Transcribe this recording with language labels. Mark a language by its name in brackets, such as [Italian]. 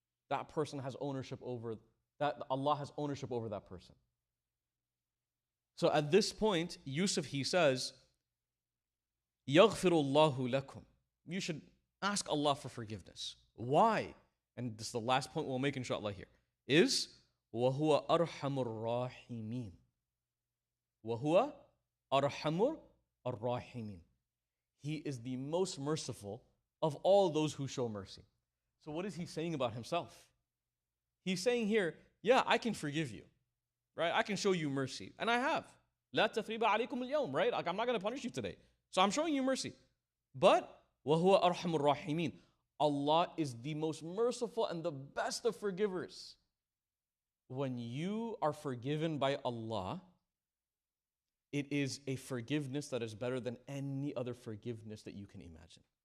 [English] That person has ownership over that. Allah has ownership over that person. So at this point, Yusuf, he says, [Arabic] يَغْفِرُ اللَّهُ لَكُمْ. [English] You should ask Allah for forgiveness. Why? And this is the last point we'll make inshallah here. Is [Arabic] وَهُوَ أَرْحَمُ الرَّاحِمِينَ. وَهُوَ أَرْحَمُ الرَّاحِمِينَ. [English] He is the most merciful of all those who show mercy. So what is he saying about himself? He's saying here, yeah, I can forgive you, right? I can show you mercy. And I have. [Arabic] لَا تَثْرِيبَ عَلَيْكُمُ الْيَوْمِ, [English] right? Like, I'm not going to punish you today. So I'm showing you mercy. But [Arabic] وَهُوَ أَرْحَمُ الرَّاحِمِينَ. [English] Allah is the most merciful and the best of forgivers. When you are forgiven by Allah, it is a forgiveness that is better than any other forgiveness that you can imagine.